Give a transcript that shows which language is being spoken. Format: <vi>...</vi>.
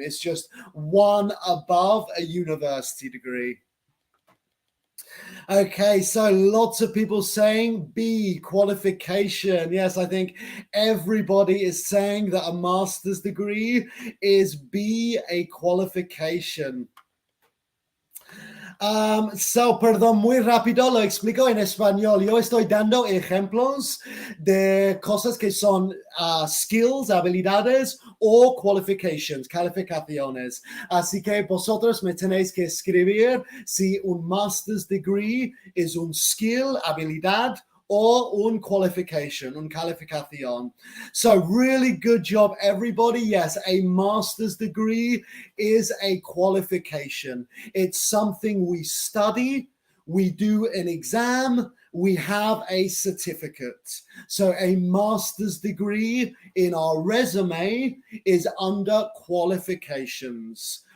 <en>It's just one above a university degree. Okay, so lots of people saying B, qualification. Yes, I think everybody is saying that a master's degree is B, a qualification.</en> <es>Perdón, muy rápido, lo explico en español. Yo estoy dando ejemplos de cosas que son skills, habilidades o qualifications, calificaciones. Así que vosotros me tenéis que escribir si un master's degree es un skill, habilidad, or un qualification, un calificación.</es> <en>So really good job, everybody. Yes, a master's degree is a qualification. It's something we study, we do an exam, we have a certificate. So a master's degree in our resume is under qualifications.</en>